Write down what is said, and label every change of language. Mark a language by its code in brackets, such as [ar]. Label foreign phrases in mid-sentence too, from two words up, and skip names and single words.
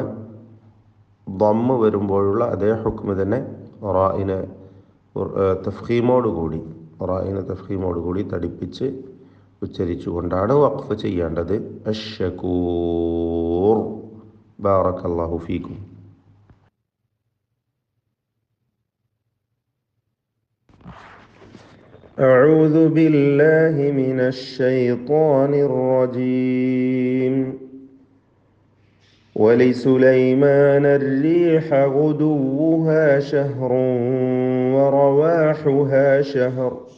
[ml] ദമ്മ് വരുമ്പോഴുള്ള അതേ ഹുക്മ് തന്നെ റാഇനെ തഫ്ഖീമോടുകൂടി തടിപ്പിച്ച് ഉച്ചരിച്ചുകൊണ്ടാണ് വഖഫ് ചെയ്യേണ്ടത്. [ar] الشكور. بارك الله فيكم. أعوذ بالله من الشيطان الرجيم. ولسليمان الريح غدوها شهر ورواحها شهر